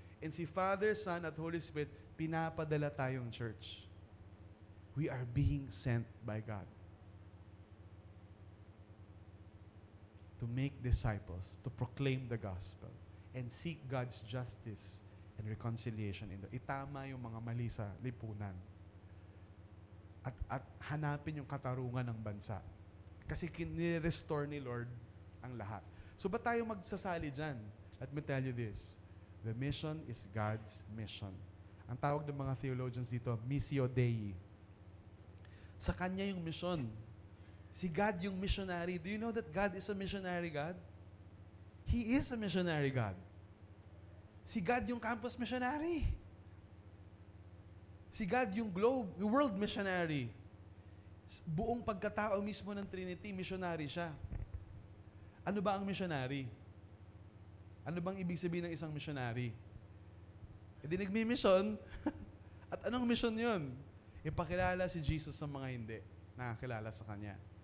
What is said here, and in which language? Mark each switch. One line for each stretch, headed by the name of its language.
Filipino: And si Father, Son at Holy Spirit, pinapadala tayong church.
English: We are being sent by God to make disciples, to proclaim the gospel, and seek God's justice and reconciliation.
Filipino: Itama yung mga mali sa lipunan. At hanapin yung katarungan ng bansa. Kasi kinirestore ni Lord ang lahat. So ba tayo magsasali dyan?
English: Let me tell you this. The mission is God's mission.
Filipino: Ang tawag ng mga theologians dito, Missio Dei. Sa Kanya yung mission. Si God yung missionary.
English: Do you know that God is a missionary God? He is a missionary God.
Filipino: Si God yung campus missionary. Si God yung globe, yung world missionary. Buong pagkatao mismo ng Trinity, missionary siya. Ano ba ang missionary? Ano bang ibig sabihin ng isang missionary? E di nagmi-mission. At anong mission yun? Ipakilala si Jesus sa mga hindi nakakilala sa Kanya.